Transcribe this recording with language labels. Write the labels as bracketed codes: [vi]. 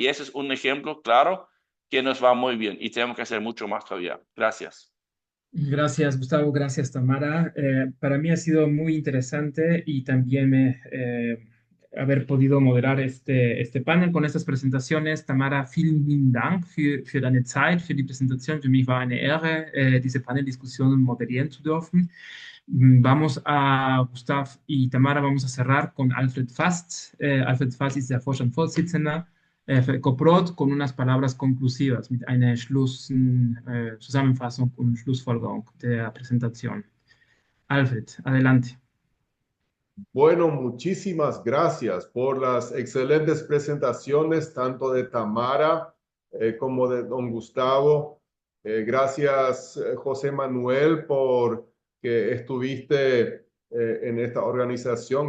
[es] Y ese es un ejemplo claro que nos va muy bien y tenemos que hacer mucho más todavía. Gracias. Gracias, Gustavo. Gracias, Tamara. Para mí ha sido muy interesante y también haber podido moderar este panel con estas presentaciones. [de] Tamara, vielen lieben Dank für deine Zeit, für die Präsentation. Für mich war eine Ehre, diese Paneldiskussion moderieren zu dürfen. [es] Vamos a, Gustav y Tamara, vamos a cerrar con Alfred Fast. [de] Alfred Fast ist der Vorstandsvorsitzender für Coprod [es] con unas palabras conclusivas, [de] mit einer Zusammenfassung und Schlussfolgerung der Präsentation. [es] Alfred, adelante. Bueno, muchísimas gracias por las excelentes presentaciones, tanto de Tamara como de don Gustavo. Gracias, José Manuel, por que estuviste en esta organización.